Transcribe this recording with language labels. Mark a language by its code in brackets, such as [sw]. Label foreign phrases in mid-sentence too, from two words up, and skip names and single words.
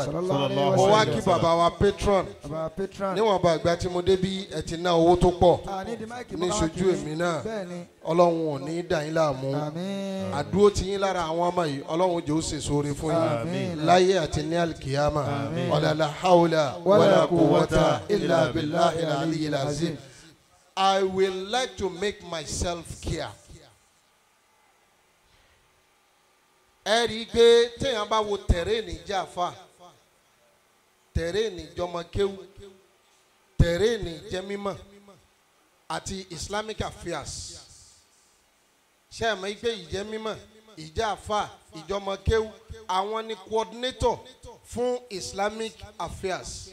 [ar] صلى الله عليه [yo] Mo wá [ar] wasallam. [yo] kí bàbá wa patron. Bàbá patron. Níwọ̀nba ìgbà tí mo débí ẹ ti ná owó tó pọ̀. Ní máìkì Ní ṣojú èmi náà. Bẹ́ẹ̀ni. Ọlọ́run ò ní dà yín láàmú. Àmín. Àdúró ti yín lára àwọn ọmọ yìí Ọlọ́run jẹ́ ó ṣe sóore fún Àmín. yín láyé àti ní alikiyama. [ar] ولا حول ولا قوة إلا بالله العلي العظيم. [en] I will like to make myself clear. [yo] Ẹ rí i pé téèyàn bá wo tẹ̀rẹ́ẹ̀nì jàfà, tẹ̀rẹ́ẹ̀nì jọmọkéwù, tẹ̀rẹ́ẹ̀nì jẹ́mímọ̀ àti [en] Islamic affairs. [yo] Ṣé ẹ mọ̀ pé ìjẹ́mímọ̀, ìjàfà, ìjọmọkéwù àwọn ni coordinator fún [en] Islamic affairs.